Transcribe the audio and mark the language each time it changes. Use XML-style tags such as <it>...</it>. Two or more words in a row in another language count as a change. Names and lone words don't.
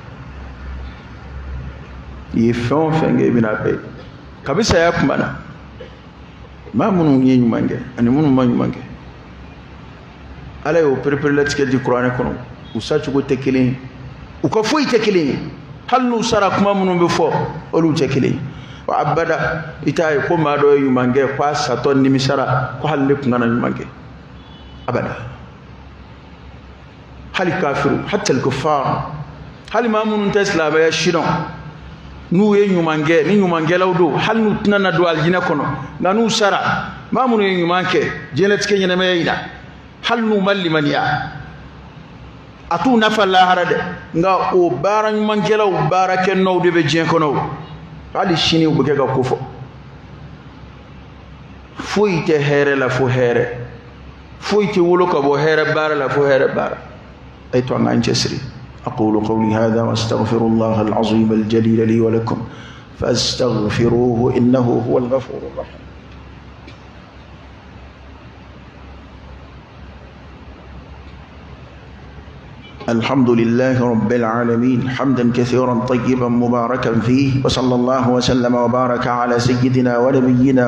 <bm>i ye fɛn o fɛn kɛ i bɛna bɛɛ kabi saya kuma na maa minnu ye ɲuman kɛ ani minnu ma ɲuman kɛ ala y'o pereperelatigɛ di kuranɛ kɔnɔ u sacogo tɛ kelen ye u ka foyi tɛ kelen ye hali n'u sara kuma minnu bɛ fɔ olu tɛ kelen ye wa abada i t'a ye ko maa dɔ ye ɲuman kɛ ko a satɔ nimisara ko hali ne tun kana ɲuman kɛ abada hali kafiru</bm> <ar>حتى الكفار</ar> <bm>hali maa minnu tɛ silamɛya si dɔn n'u ye ɲuman kɛ ni ɲumankɛlaw don hali n'u tɛna na don alijinɛ kɔnɔ nka n'u sara maa minnu ye ɲuman kɛ diɲɛlatigɛ ɲɛnamaya in na hali n'u ma limaniya a t'u nafa lahara dɛ nka o baara ɲumankɛlaw baarakɛnɔw de bɛ diɲɛ kɔnɔ hali sini u bɛ kɛ ka ko fɔ foyi tɛ hɛrɛ la fo hɛrɛ foyi tɛ wolo ka bɔ hɛrɛ baara la fo hɛrɛ baara a ye to an k'an cɛsiri</bm> <ar>أقول قولي هذا وأستغفر الله العظيم الجليل لي ولكم فاستغفروه إنه هو الغفور الرحيم الحمد لله رب العالمين حمدا كثيرا طيبا مباركا فيه وصلى الله وسلم وبارك على سيدنا ونبينا</ar>